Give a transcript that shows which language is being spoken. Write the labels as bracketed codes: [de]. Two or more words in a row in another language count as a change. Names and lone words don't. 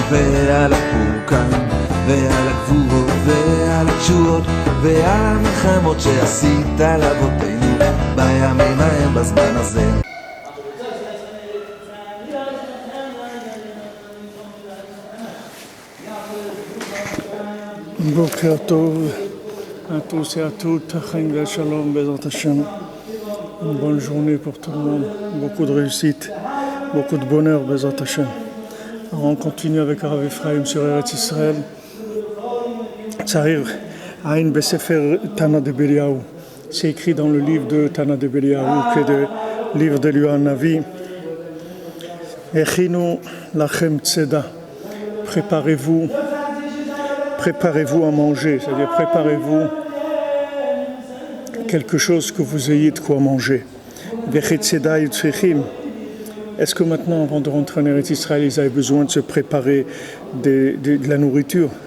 [he] ועל הפורקן ועל הגבורות ועל התשועות ועל המלחמות שעשית לאבותינו בימים ההם בזמן הזה. בוקר טוב [fr] à tous et à toutes, [he] חיים שלום, בעזרת השם. [fr] Une bonne journée pour tout le monde, beaucoup de réussite, beaucoup de bonheur, [he] בעזרת השם. [fr] Alors on continue avec Rav Ephraim sur Eretz Israël. [he] צריך עיין בספר תנא דבי אליהו. [fr] C'est écrit dans le livre de Tana de Beliaou, qui est le livre de Eliyahu Navi. [he] הכינו לכם צידה. [fr] Préparez-vous à manger, c'est-à-dire préparez-vous quelque chose que vous ayez de quoi manger. Est-ce que maintenant, avant de rentrer en Eretz Israël, ils avaient besoin de se préparer de la nourriture?